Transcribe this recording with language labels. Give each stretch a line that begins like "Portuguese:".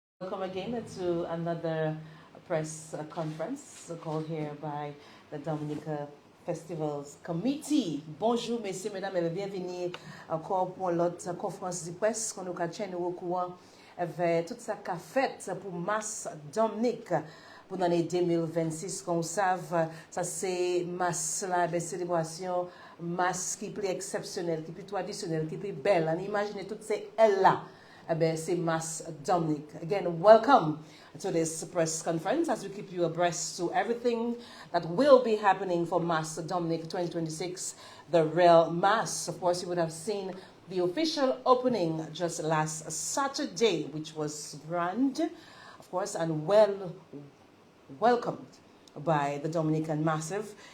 English: Welcome again to another press conference called here by the Domnik Festivals Committee.
French: Bonjour, messieurs, mesdames, et bienvenue encore pour l'autre conférence de presse qu'on nous a tenu au courant avec toute sa fête pour Mass Domnik pour l'année 2026. Comme vous savez, ça c'est Mass la célébration, Mass qui est plus exceptionnelle, qui est plus traditionnelle, qui est plus belle. On imagine toutes ces L-là. C'est Mass Domnik.
English: Again, welcome to this press conference as we keep you abreast to everything that will be happening for Mass Domnik 2026, the real Mass. Of course, you would have seen the official opening just last Saturday, which was grand, of course, and well welcomed by the Dominican Massive.